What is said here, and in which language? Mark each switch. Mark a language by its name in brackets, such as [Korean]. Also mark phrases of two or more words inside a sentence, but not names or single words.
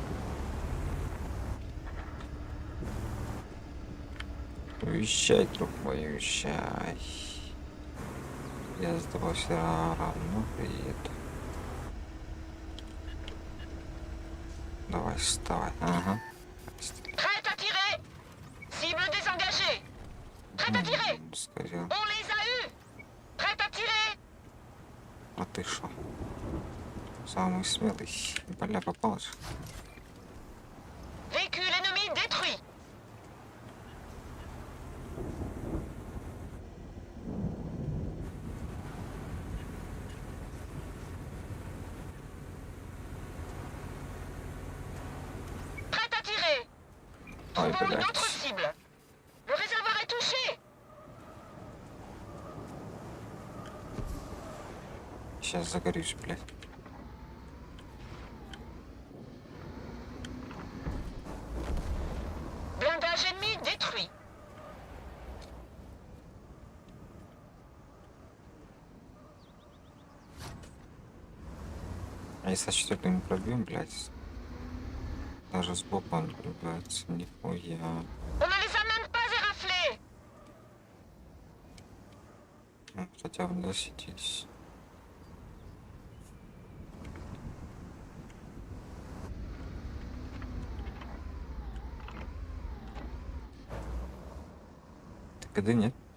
[Russian] Уезжай, друг мой, уезжай. Я с тобой все равно приеду. Давай, вставай. Ага. [French] Prêt à tirer. Cible désengagée. Prêt à tirer. [Russian] Сказал. [French] On les a eus. Prêt à tirer. [Russian] А ты шо? Самый смелый. Бля, попалась. [French] Véhicule ennemi détruit. Prêt à tirer. [Russian] Ой, [French] Trouvons une [Russian] блядь. [French] autre cible. Le réservoir est touché. [Russian] Сейчас загорюсь, блядь. [French] Blindage ennemi détruit. [Russian] А если со четвертым не пробьем, блядь. Даже с боку он пробивается. Нихуя. [French] On ne les a même pas éraflés. [Russian] Ну, хотя бы не засветились. Ты когда нет?